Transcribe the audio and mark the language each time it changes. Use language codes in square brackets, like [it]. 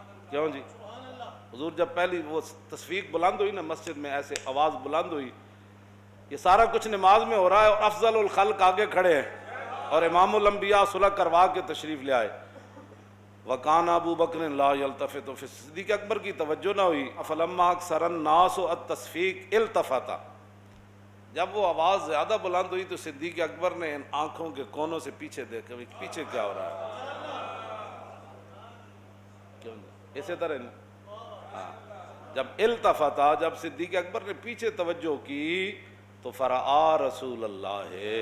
[ur] کیوں جی؟ حضور جب پہلی وہ تصفیق بلند ہوئی نا مسجد میں، ایسے آواز بلند ہوئی، یہ سارا کچھ نماز میں ہو رہا ہے اور افضل الخلق آگے کھڑے ہیں اور امام الانبیاء صلح کروا کے تشریف لے آئے. [ar] وَقَانَ ابو بکر لا يلتفت. [ur] پھر صدیق اکبر کی توجہ نہ ہوئی. [ar] فَلَمَّا أَكْثَرَ النَّاسُ التَّصْفِيقَ التفت. [ur] جب وہ آواز زیادہ بلند ہوئی تو صدیق اکبر نے ان آنکھوں کے کونوں سے پیچھے دیکھا، پیچھے کیا ہو رہا ہے. اسی طرح جب التفتا، جب صدیق اکبر نے پیچھے توجہ کی تو [ar] فرآ رسول اللہ.